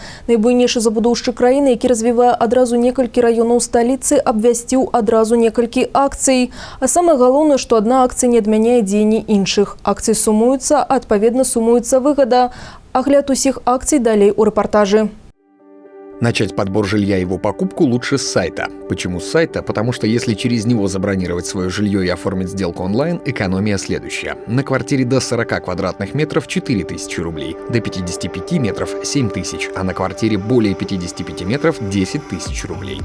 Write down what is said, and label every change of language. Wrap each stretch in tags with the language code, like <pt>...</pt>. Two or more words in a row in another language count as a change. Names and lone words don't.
<be>Найбуйнейшы забудоўшчык краіны, які развівае адразу некалькі раёнаў сталіцы, абвясціў адразу некалькі акцый. А самае галоўнае, што адна акцыя не адмяняе дзеянні іншых. Акцыі сумуюцца, адпаведна сумуецца выгада. Агляд усіх акцый далей у рэпартажы.</be> <ru>Начать подбор жилья и его покупку лучше с сайта. Почему с сайта? Потому что если через него забронировать свое жилье и оформить сделку онлайн, экономия следующая. На квартире до 40 квадратных метров 4000 рублей, до 55 метров 7000, а на квартире более 55 метров 10 тысяч рублей.</ru>